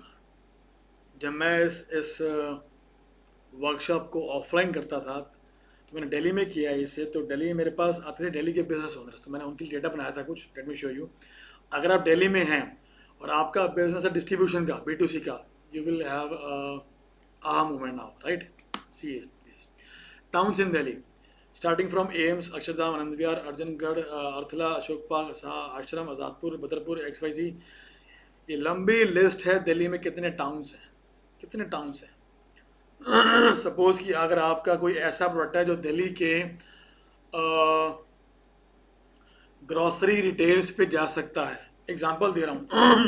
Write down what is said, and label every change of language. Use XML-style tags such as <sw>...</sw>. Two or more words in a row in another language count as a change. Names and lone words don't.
<hi>जब मैं इस वर्कशॉप को ऑफलाइन करता था तो मैंने दिल्ली में किया इसे, तो दिल्ली में मेरे पास आते थे दिल्ली के</hi> <en>business owners,</en> <hi>तो मैंने उनके लिए डेटा बनाया था कुछ,</hi> <en>let me show you.</en> <hi>अगर आप दिल्ली में हैं और आपका बिजनेस है डिस्ट्रीब्यूशन का, B2C का,</hi> <en>you will have aha moment now, right? See this. Towns in Delhi, starting from AIMS, Akshardham, Anand Vihar, Arjangarh, Arthala, Ashokpal, Ashram, Azadpur, Badarpur,</en> <hi>XYZ, ये लंबी लिस्ट है दिल्ली में कितने टाउन्स हैं, कितने टाउन्स हैं। सपोज़ कि अगर आपका कोई ऐसा प्रोडक्ट है जो दिल्ली के</hi> <en>grocery retails</en> <hi>पे जा सकता है, एग्जांपल दे रहा हूँ।</hi>